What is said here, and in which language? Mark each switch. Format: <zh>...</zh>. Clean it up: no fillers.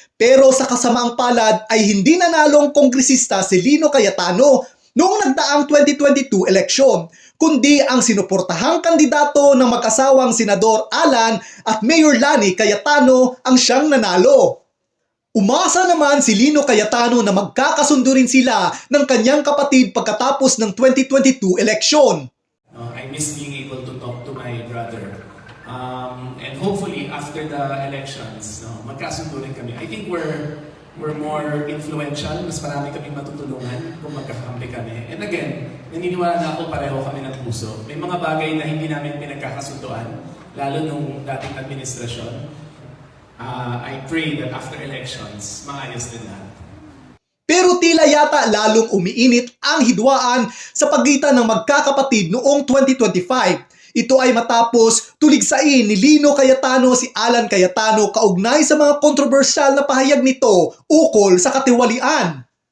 <tl>Pero sa kasamaang palad ay hindi nanalong kongresista si Lino Cayetano noong nagdaang 2022 eleksyon, kundi ang sinuportahang kandidato ng mag-asawang Senador Alan at Mayor Lani Cayetano ang siyang nanalo. Umasa naman si Lino Cayetano na magkakasundo rin sila ng kanyang kapatid pagkatapos ng 2022 eleksyon.</tl> <en>I miss being able to talk to my brother. And hopefully after the elections,</en> <tl>magkasundo rin kami.</tl> <en>I think we're more influential,</en> <tl>mas marami kaming matutulungan kung magkakampi kami.</tl> <en>And again,</en> <tl>naniniwala na ako pareho kami ng puso. May mga bagay na hindi namin pinagkakasunduan, lalo nung dating administrasyon.</tl> <en>I pray that after elections,</en> <tl>maayos din lahat. Pero tila yata lalong umiinit ang hidwaan sa pagitan ng magkakapatid noong 2025. Ito ay matapos tuligsain ni Lino Cayetano si Alan Cayetano kaugnay sa mga kontrobersyal na pahayag nito ukol sa katiwalian.</tl>